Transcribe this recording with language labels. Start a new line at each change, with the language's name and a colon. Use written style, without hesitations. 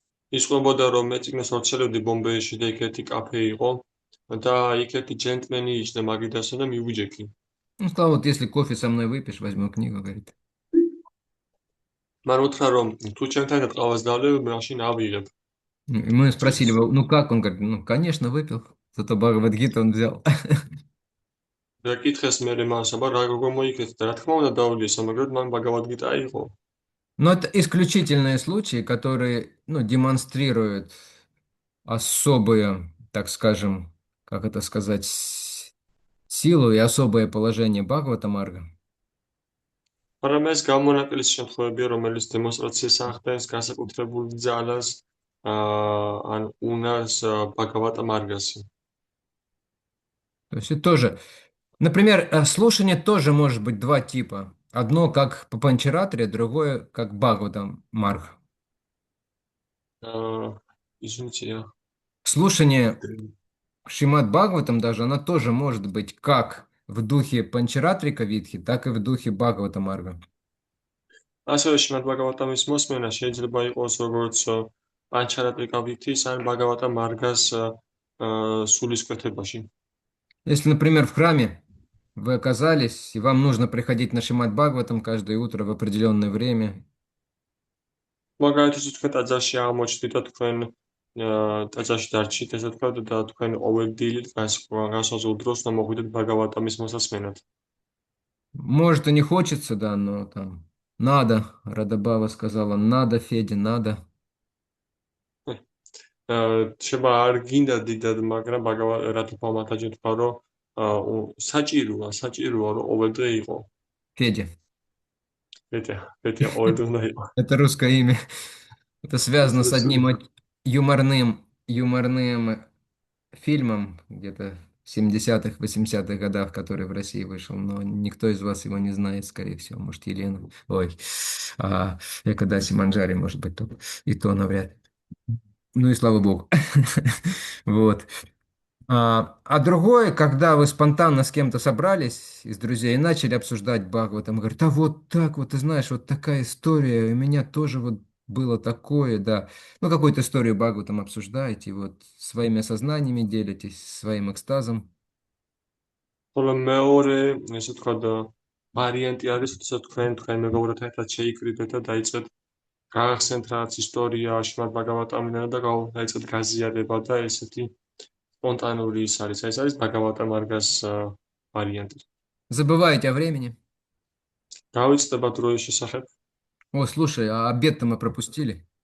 Georgian: ის ყვებოდა, რომ მე წიგნს ვაცელებდი ბომბეიში და იქ ერთი კაფე იყო და იქ ერთი ჯენტლმენი იჯდა მაგიდასო და მივიჯექი.
Russian: Он сказал, вот если кофе со мной выпьешь, возьму книгу, говорит.
Georgian: მან უთხრა რომ თუ ჩემთან ყავას დავლებ, მაშინ ავიღებ.
Russian: И мы спросили его, ну как? Он говорит, ну, конечно, выпил. Зато Бхагавад-гиту он взял.
Georgian: და კითხეს მე მას, აბა რა როგორ მოიქეთ და რა თქმა უნდა დავლიეს, მაგრამ მან ბაგავად-გიტა აიღო.
Russian: Но это исключительные случаи, которые, ну, демонстрируют особую, так скажем, как это сказать, силу и особое положение Бхагавата-марга.
Georgian: მაგრამ ეს გამონაკლისი შემთხვევებია, რომელიც დემონსტრაციას ახდენს განსაკუთრებულ ძალას ან უნარს ბაგავატ-მარგასი.
Russian: То есть это тоже, например, слушание тоже может быть два типа. Одно как по Панчаратре, другое как Бхагавата-марга.
Georgian: ისინია
Russian: Слушание Шримад Бхагаватам даже, она тоже может быть как в духе Панчаратрика Витхи, так и в духе Бхагавата Марга.
Georgian: ასევე შიმად ბაგავატამის მოსმენა შეიძლება იყოს როგორც პანჩარატრიკა ვითის ან ბაგავატა-მარგას სულისკვეთებაში.
Russian: Если, например, в храме вы оказались, и вам нужно приходить на Шримад Бхагаватам каждое утро в определенное время,
Georgian: მაგალითად, თქვენ ტაძარში აღმოჩნდით და თქვენ ტაძარში დარჩით, ესე ვთქვათ, და თქვენ ყოველდღიურად განსაზღვრულ დროს უნდა მოხვიდეთ ბაგავატამის მოსასმენად.
Russian: может и не хочется, да, но там надо, Радабава сказала, надо, Федя, надо.
Georgian: შეიძლება არ გინდა დიდად, მაგრამ რატო მათაჯი თქვა, რომ საჭიროა, რომ ყოველდღე იყო.
Russian: Федя.
Georgian: პეტია ყოველდღე უნდა იყო.
Russian: Это русское имя. Это связано с одним юморным фильмом где-то в 70-х, 80-х годах, который в России вышел, но никто из вас его не знает, скорее всего. Может, Елена. Ой, Экадаси Манджари, может быть, только. И то навряд ли. Ну и слава богу. Вот. А другое, когда вы спонтанно с кем-то собрались из друзей и начали обсуждать Бхагаватам, говорит, а вот так вот, ты знаешь, вот такая история, у меня тоже вот было такое, да. Ну, какую-то историю Бхагаватам обсуждаете, вот своими осознаниями делитесь, своим экстазом.
Georgian: ხოლო მეორე, ესე ვთქვათ, ვარიანტი არის, როდესაც თქვენ მეგობრებთან ერთად შეიკრიბეთ და დაიწყეთ გახსენთ რაღაც ისტორია შიმად ბაგავატამიდან და დაიწყეთ გაზიარება და ესეთი სპონტანური ის არის. ეს არის ბაგავატა-მარგას ვარიანტი.
Russian: Забываете о времени.
Georgian: დავიწყდება დროის შესახებ.
Russian: О, слушай, а обед-то мы пропустили.